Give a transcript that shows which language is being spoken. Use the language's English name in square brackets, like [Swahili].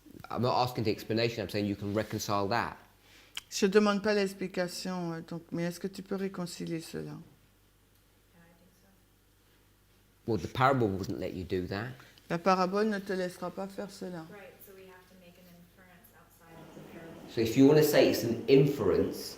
[English] I'm not asking the explanation, I'm saying you can reconcile that. [French] Je ne demande pas l'explication, mais est-ce que tu peux réconcilier cela? [English] yeah, I think so. Well, the parable wouldn't let you do that. [French] La parabole ne te laissera pas faire cela. [English] Right, so we have to make an inference outside of the parable. So if you want to say it's an inference,